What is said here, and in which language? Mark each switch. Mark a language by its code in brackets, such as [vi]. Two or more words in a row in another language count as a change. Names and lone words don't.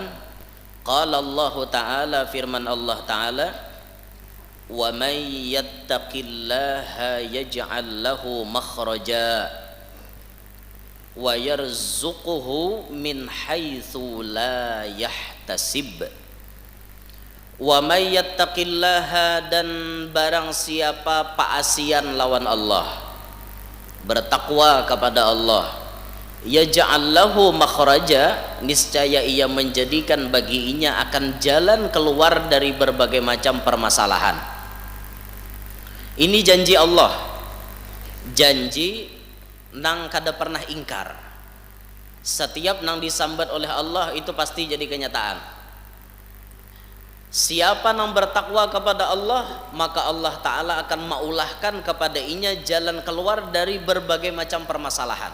[ar] قال الله تعالى, [id] firman Allah Ta'ala, [ar] ومن يتق الله يجعل له مخرجا ويرزقه من حيث لا يحتسب. ومن يتق الله, [bjn] dan barang siapa paasian lawan Allah, bertakwa kepada Allah, [ar] يجعل له مخرجا, [id] niscaya ia menjadikan baginya akan jalan keluar dari berbagai macam permasalahan. Ini janji Allah, [bjn] janji nang kada pernah ingkar. Setiap nang disambat oleh Allah itu pasti jadi kenyataan. Siapa yang bertakwa kepada Allah, maka Allah Ta'ala akan maulahkan kepada inya jalan keluar dari berbagai macam permasalahan.